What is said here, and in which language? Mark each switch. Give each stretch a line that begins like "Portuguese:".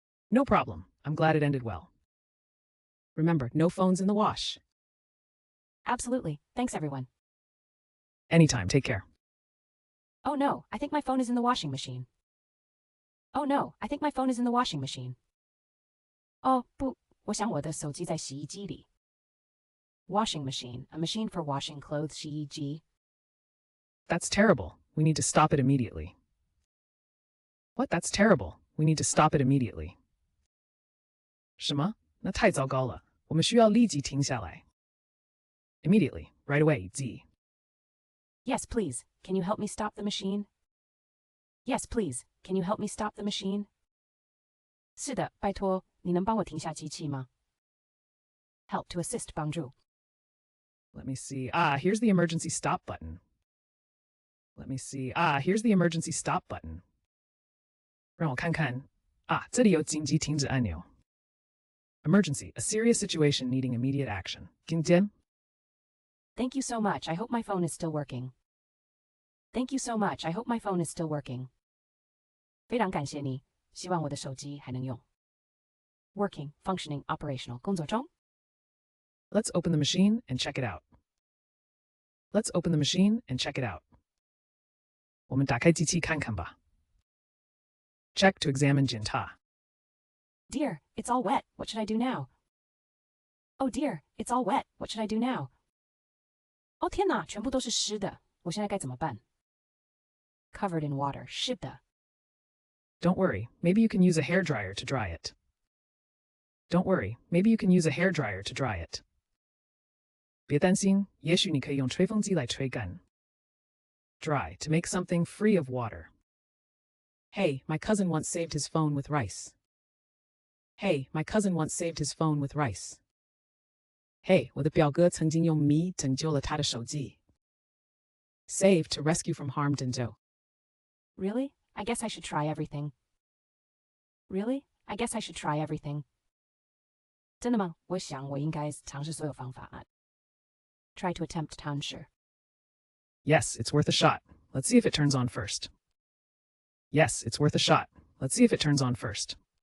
English: No problem. I'm glad it ended well. Remember, no phones in the wash. Absolutely. Thanks, everyone. Anytime. Take care. Oh no, I think my phone is in the washing machine. Oh no, I think my phone is in the washing machine.
Chinese: 哦不，我想我的手机在洗衣机里。
English: Washing machine, a machine for washing clothes,
Chinese: 洗衣机。
English: That's terrible. We need to stop it immediately. What? That's terrible. We need to stop it immediately.
Chinese: 什么？那太糟糕了。我们需要立即停下来。
English: Immediately. Right away.
Chinese: Z.
English: Yes, please. Can you help me stop the machine? Yes, please. Can you help me stop the machine?
Chinese: 是的，拜托，你能帮我停下机器吗？
English: Help to assist
Chinese: 帮助。
English: Let me see. Here's the emergency stop button. Let me see. Here's the emergency stop button.
Chinese: 让我看看。这里有紧急停止按钮。
English: Emergency, a serious situation needing immediate action.
Chinese: 紧急。
English: Thank you so much. I hope my phone is still working. Thank you so much. I hope my phone is still working.
Chinese: 非常感谢你，希望我的手机还能用。
English: Working, functioning, operational.
Chinese: 工作中。
English: Let's open the machine and check it out. Let's open the machine and check it out.
Chinese: 我们打开机器看看吧。
English: Check to examine
Chinese: 检查。
English: Dear, it's all wet. What should I do now? Oh dear, it's all wet. What should I do now?
Chinese: 哦天哪，全部都是湿的，我现在该怎么办？
English: Covered in water,
Chinese: 湿的。
English: Don't worry, maybe you can use a hairdryer to dry it. Don't worry, maybe you can use a hairdryer to dry it.
Chinese: 别担心，也许你可以用吹风机来吹干。
English: Dry, to make something free of water. Hey, my cousin once saved his phone with rice. Hey, my cousin once saved his phone with rice.
Chinese: Hey, 我的表哥曾经用米拯救了他的手机。
English: Save, to rescue from harm
Chinese: 拯救。
English: Really? I guess I should try everything. Really? I guess I should try everything.
Chinese: 真的吗？我想我应该尝试所有方法。
English: Try to attempt
Chinese: 尝试。
English: Yes, it's worth a shot. Let's see if it turns on first. Yes, it's worth a shot. Let's see if it turns on first.